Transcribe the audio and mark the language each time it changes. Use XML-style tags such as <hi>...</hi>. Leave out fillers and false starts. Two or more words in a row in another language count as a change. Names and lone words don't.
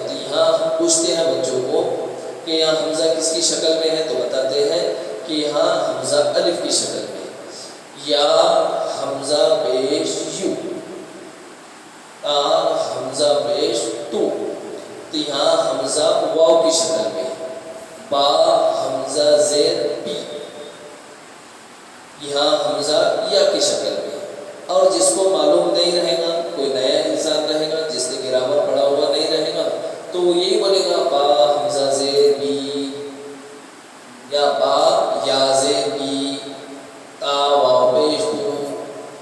<ur>تو یہاں ہم پوچھتے ہیں بچوں کو کہ یہاں حمزہ کس کی شکل میں ہے، تو بتاتے ہیں کہ یہاں حمزہ الف کی شکل میں، یا حمزہ پیش یو، تا حمزہ پیش تو، تو یہاں حمزہ واو کی شکل میں، با حمزہ زیر بی، یہاں حمزہ یا کی شکل میں۔ اور جس کو معلوم نہیں رہے گا، کوئی نیا انسان رہے گا جس نے گرامر پڑھا ہوا نہیں رہے گا تو وہ یہی بولے گا با حمزہ زیر بی، یا با یا زیر بی، تا واو پیش دو،</ur>